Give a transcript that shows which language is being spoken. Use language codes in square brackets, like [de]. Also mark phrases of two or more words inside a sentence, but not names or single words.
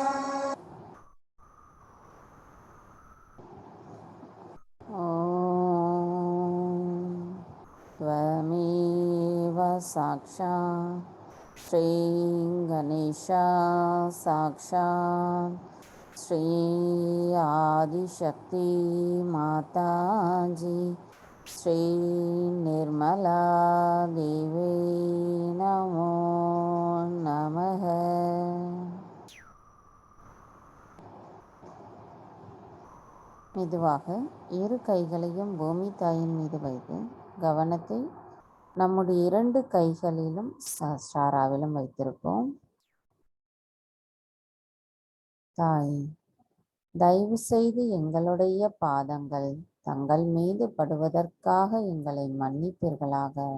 [sa] ॐ त्वमेव साक्षात् श्रीगणेशा साक्षात् श्री आदिशक्ति माताजी श्री निर्मला देवी नमो नमः। [ta] மெதுவாக இரு கைகளையும் பூமி தாயின் மீது வைத்து கவனத்தை நம்முடைய 2 கைகளிலும் சஹஸ்ராராவிலும் வைத்திருப்போம். தாய், தயவு செய்து எங்களுடைய பாதங்கள் தங்கள் மீது படுவதற்காக எங்களை மன்னிப்பீர்களாக.